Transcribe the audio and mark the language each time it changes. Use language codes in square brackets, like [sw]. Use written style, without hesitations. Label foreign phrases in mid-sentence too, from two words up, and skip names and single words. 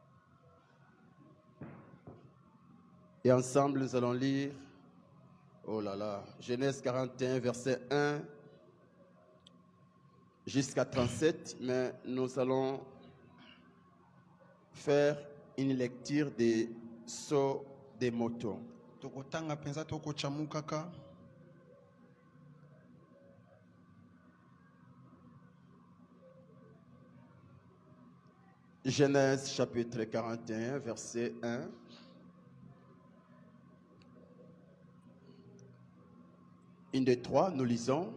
[fr] Et ensemble, nous allons lire, oh là là, Genèse 41, verset 1 jusqu'à 37, mais nous allons faire une lecture des sauts des motos. [ln] tokotanga mpenza tokochamukaka. [fr] Genèse chapitre 41, verset 1. Une de trois, nous lisons.